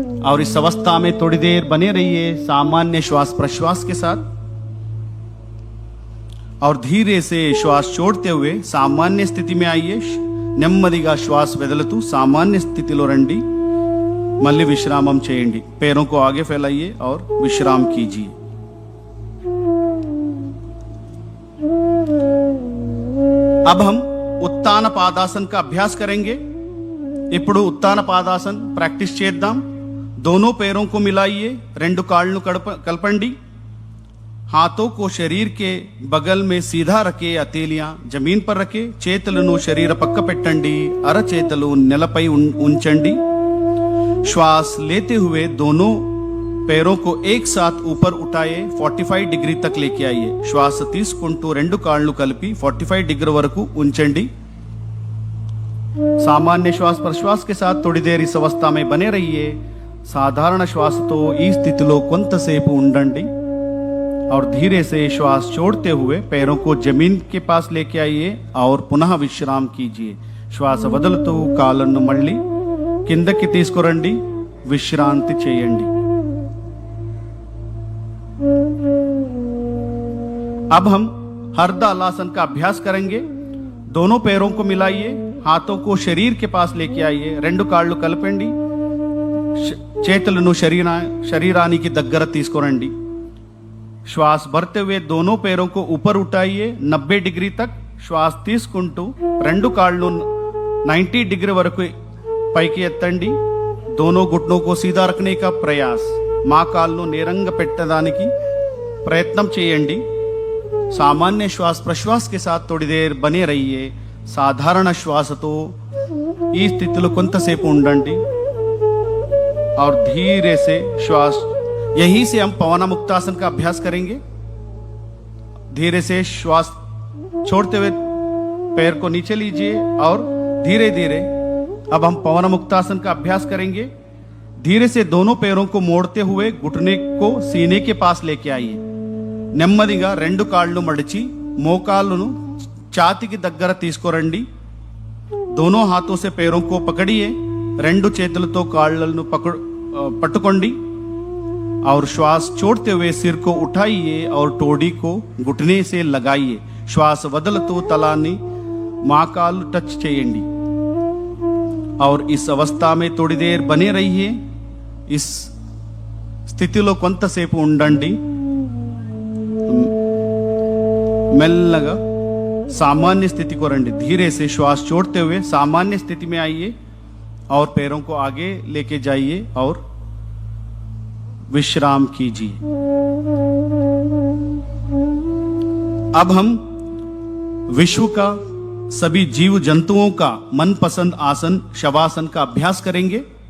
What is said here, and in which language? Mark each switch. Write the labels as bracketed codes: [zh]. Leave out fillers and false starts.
[hi] और इस अवस्था में थोड़ी देर बने रहिए सामान्य श्वास प्रश्वास के साथ. और धीरे से श्वास छोड़ते हुए सामान्य स्थिति में आइए. [te] నెమ్మదిగా श्वास వదులుతూ सामान्य स्थितिలో రండి. మళ్ళీ విశ్రామం చేయండి. [hi] पैरों को आगे फैलाइए और विश्राम कीजिए. अब हम उत्तान पादासन का अभ्यास करेंगे. [te] ఇప్పుడు ఉత్తాన పాదాసన్ ప్రాక్టీస్ చేద్దాం. [hi] दोनों पैरों को मिलाइए. [te] రెండు కాళ్ళను కలపండి. [hi] हाथों को शरीर के बगल में सीधा रखे. हथेलियां जमीन पर रखे. [te] చేతులను శరీర పక్క పెట్టండి. అరచేతులు నేలపై ఉంచండి. [hi] श्वास लेते हुए दोनों पैरों को एक साथ ऊपर उठाए. 45 डिग्री तक लेके आइए. [te] श्वास తీసుకుంటూ రెండు కాళ్ళు కలిపి 45 डिग्री వరకు ఉంచండి. [hi] सामान्य श्वास प्रश्वास के साथ थोड़ी देर इस अवस्था में बने रहिए. [te] సాధారణ శ్వాసతో ఈ స్థితిలో కొంతసేపు ఉండండి. [hi] और धीरे से श्वास छोड़ते हुए पैरों को जमीन के पास लेके आइए और पुनः विश्राम कीजिए. [te] श्वास వదులుతూ కాళ్ళను మళ్ళీ కిందకి తీసుకురండి. విశ్రాంతి చేయండి. [hi] अब हम हरदालासन का अभ्यास करेंगे. दोनों पैरों को मिलाइए. हाथों को शरीर के पास लेके आइए. [te] రెండు కాళ్ళు కలపండి. చేతులను శరీరానికి దగ్గర తీసుకురండి. [hi] श्वास भरते हुए दोनों पैरों को ऊपर उठाइए. [te] 90 डिग्री तक श्वास తీసుకుంటూ రెండు కాళ్ళు 90 डिग्री వరకు పైకి ఎత్తండి. [hi] दोनों घुटनों को सीधा रखने का प्रयास. [te] మోకాళ్ళను నేరంగా పెట్టడానికి ప్రయత్నం చేయండి. [hi] सामान्य श्वास प्रश्वास के साथ थोड़ी देर बने रहिए. [te] సాధారణ శ్వాసతో ఈ స్థితిలో కొంతసేపు ఉండండి. [hi] और धीरे से श्वास यहीं से हम पवना मुक्तासन का अभ्यास करेंगे. धीरे से श्वास छोड़ते हुए पैर को नीचे लीजिए और धीरे धीरे अब हम पवना मुक्तासन का अभ्यास करेंगे. धीरे से दोनों पैरों को मोड़ते हुए घुटने को सीने के पास लेके आइए. [te] నెమ్మదిగా రెండు కాళ్ళు మడిచి మోకాళ్ళను ఛాతీకి దగ్గర తీసుకురండి. [hi] दोनों हाथों से पैरों को पकड़िए. [te] రెండు చేతులతో కాళ్ళను [hi] पटकोंडी और श्वास छोड़ते हुए सिर को उठाइए और टोडी को घुटने से लगाइए. [te] श्वास వదలుతూ తలాన్ని మాకాలు టచ్ చేయండి. [hi] और इस अवस्था में थोड़ी देर बने रहिए. [te] इस స్థితిలో కొంతసేపు ఉండండి. మెల్లగా [hi] सामान्य स्थिति को రండి. धीरे से श्वास छोड़ते हुए सामान्य स्थिति में आइए और पैरों को आगे लेके जाइए और विश्राम कीजिए. अब हम विश्व का सभी जीव जंतुओं का मनपसंद आसन शवासन का अभ्यास करेंगे.